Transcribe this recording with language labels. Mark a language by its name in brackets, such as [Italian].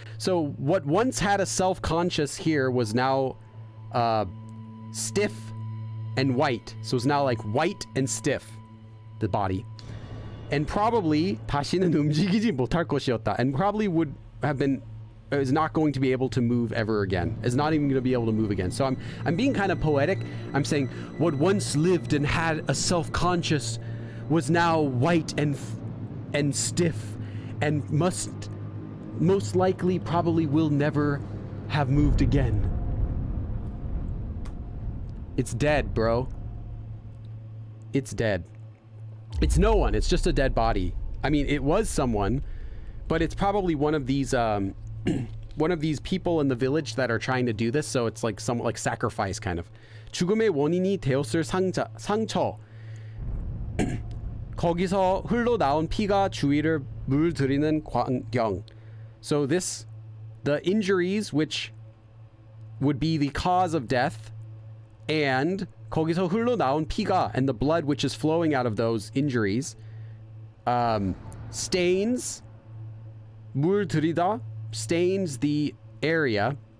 [English] So what once had a self-conscious here was now stiff and white. So it's now like white and stiff, the body. And probably [Korean] 다시는 움직이지 못할 것이었다. [English] And probably would have been is not going to be able to move ever again. Is not even going to be able to move again. So I'm being kind of poetic. I'm saying what once lived and had a self-conscious was now white and stiff and most likely probably will never have moved again. It's dead, bro. It's dead. It's no one. It's just a dead body. I mean, it was someone, but it's probably one of these one of these people in the village that are trying to do this. So it's like somewhat like sacrifice kind of. [Korean] 죽음의 원인이 되었을 상처. 거기서 흘러나온 피가 주위를 물들이는 광경. [English] So the injuries which would be the cause of death, and [Korean] 거기서 흘러나온 피가, [English] and the blood which is flowing out of those injuries, stains, 물들이다, stains the area.